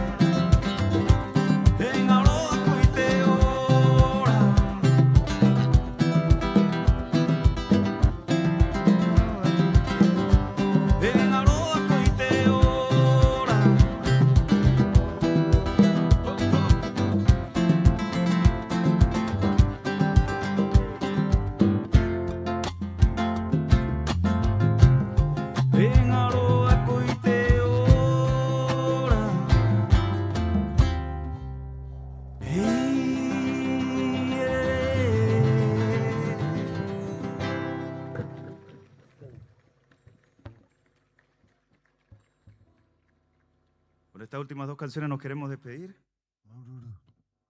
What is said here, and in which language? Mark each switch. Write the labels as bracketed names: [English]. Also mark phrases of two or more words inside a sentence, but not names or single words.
[Rapanui] E ngaro ako I te ora E ngaro ako I te ora E ngaro ako I te ora [Spanish] Con estas últimas dos canciones nos queremos despedir.